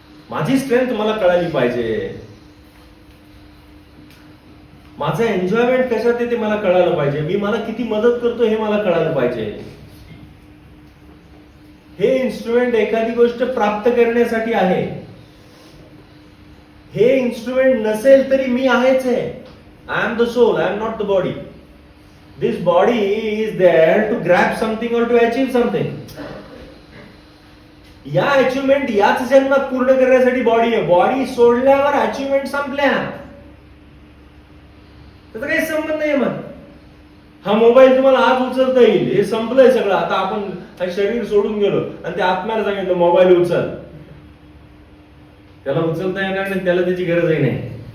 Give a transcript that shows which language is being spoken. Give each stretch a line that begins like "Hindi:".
Marathi: माझी स्ट्रेंथ मला कळाली पाहिजे, माझं एन्जॉयमेंट कशात आहे ते मला कळायला पाहिजे, मी मला किती मदत करतो हे मला कळायला पाहिजे. हे इन्स्ट्रुमेंट एखादी गोष्ट प्राप्त करण्यासाठी आहे. हे इन्स्ट्रुमेंट नसेल तरी मी आहेच आहे.
English: I am the soul, I am not the body. This body is there to grab something और to achieve something.
Marathi: या अचिव्हमेंट याच जन्मात पूर्ण करण्यासाठी बॉडी आहे. बॉडी सोडल्यावर अचिव्हमेंट संपल्या, त्याचा काही संबंध नाही. मग हा मोबाईल तुम्हाला आज उचलता येईल, हे संपलंय सगळं. आता आपण शरीर सोडून गेलो आणि त्या आत्म्याला सांगितलं मोबाईल उचल, त्याला उचलता येणार नाही, त्याला त्याची गरजही नाही.